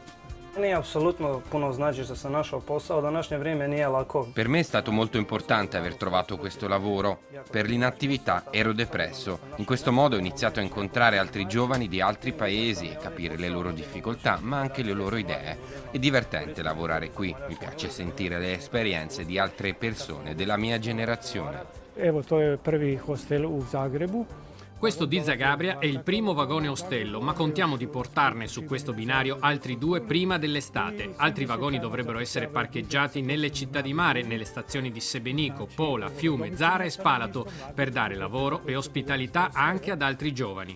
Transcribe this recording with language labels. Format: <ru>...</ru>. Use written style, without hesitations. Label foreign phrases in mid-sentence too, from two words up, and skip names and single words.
<it>Per me è stato molto importante aver trovato questo lavoro. Per l'inattività ero depresso. In questo modo ho iniziato a incontrare altri giovani di altri paesi e capire le loro difficoltà, ma anche le loro idee. È divertente lavorare qui. Mi piace sentire le esperienze di altre persone della mia generazione.</it> <hr>Evo, to je prvi hostel u Zagrebu.</hr> <it>Questo di Zagabria è il primo vagone ostello, ma contiamo di portarne su questo binario altri 2 prima dell'estate. Altri vagoni dovrebbero essere parcheggiati nelle città di mare, nelle stazioni di Sebenico, Pola, Fiume, Zara e Spalato, per dare lavoro e ospitalità anche ad altri giovani.</it>